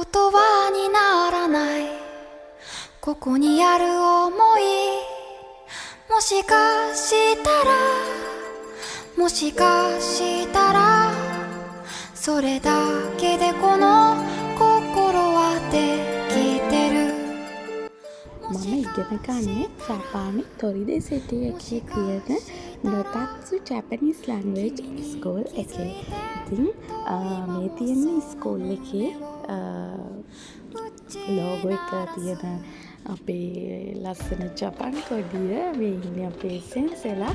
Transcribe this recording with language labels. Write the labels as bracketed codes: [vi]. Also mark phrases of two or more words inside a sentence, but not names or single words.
[ja] 葉にならないここにある想いもしかしたらもしかしたらそれだけでこの心はできてる [si] මම ඉගෙන ගන්නේ ජපානයේ තොරිදි සිටි එකේ තියෙන නොටත්සු ජැපනීස් ලැන්ග්වේජ් ස්කූල් එකේ. ඉතින් මේ තියෙන ස්කූල් එකේ ලෝගෝ එක තියෙන අපේ ලස්සන ජපාන් කොඩිය මේ ඉන්නේ අපේ සෙන්සලා.